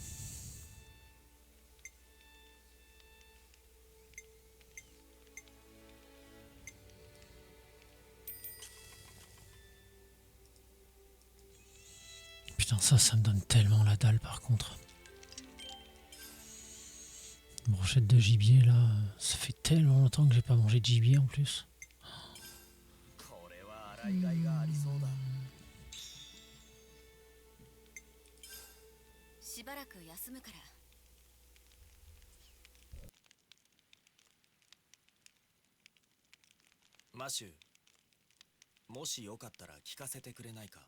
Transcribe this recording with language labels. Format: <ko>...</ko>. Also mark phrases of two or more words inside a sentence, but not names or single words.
<fr>Putain, ça me donne tellement la dalle par contre. Une brochette de gibier là, ça fait tellement longtemps que j'ai pas mangé de gibier en plus.</fr> <ja>これは洗いがいがありそうだ。しばらく休むから。マシュー、もしよかったら聞かせてくれないか。</ja>